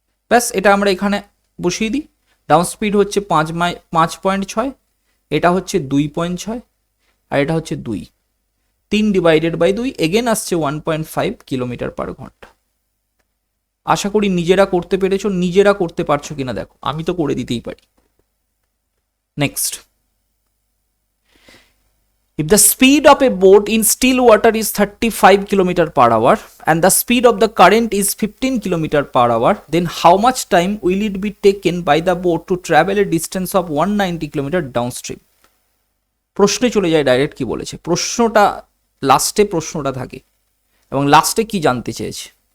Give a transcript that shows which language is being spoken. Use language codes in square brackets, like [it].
[bn] ব্যাস, এটা আমরা এখানে বসিয়ে দিই। ডাউন স্পিড হচ্ছে 5.6, এটা হচ্ছে 2.6, আর এটা হচ্ছে 2, 3 ডিভাইডেড বাই 2 এগেন আসছে 1.5 কিলোমিটার পার ঘন্টা। আশা করি নিজেরা করতে পেরেছো, নিজেরা করতে পারছো কিনা দেখো, আমি তো করে দিতেই পারি। [en] Next, if the speed of a boat in still water is 35 km per hour and the speed of the current is 15 km per hour, then how much time will it be taken by the boat to travel a distance of 190 km downstream? [bn] প্রশ্নে চলে যায় direct. কি বলেছে? প্রশ্নটা লাস্টে প্রশ্নটা থাকে এবং লাস্টে কি জানতে চেয়েছে?